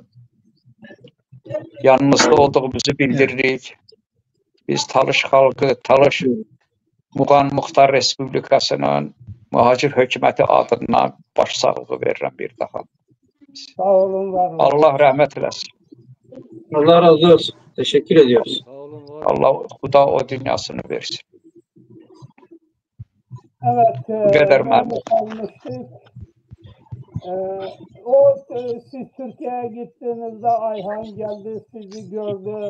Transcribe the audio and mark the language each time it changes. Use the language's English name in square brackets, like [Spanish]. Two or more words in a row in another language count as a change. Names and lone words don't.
[Azerbaijani] Yanınızda olduğumuzu bildiririk. Biz Talış xalqı, Talış Muğan Muxtar Respublikasının mühacir hökuməti adından başsağlığı verirəm bir daha. Sağ olun, var olun. Allah rəhmət eləsin. Allah razı olsun. [Turkish] Teşekkür ediyoruz. [Azerbaijani] Sağ olun, var olun. Allah Xuda o dünyasını versin. [Turkish] Evet, Bu kadar ben memnun. kalmıştık. Siz Türkiye'ye gittiğinizde Ayhan geldi, sizi gördü.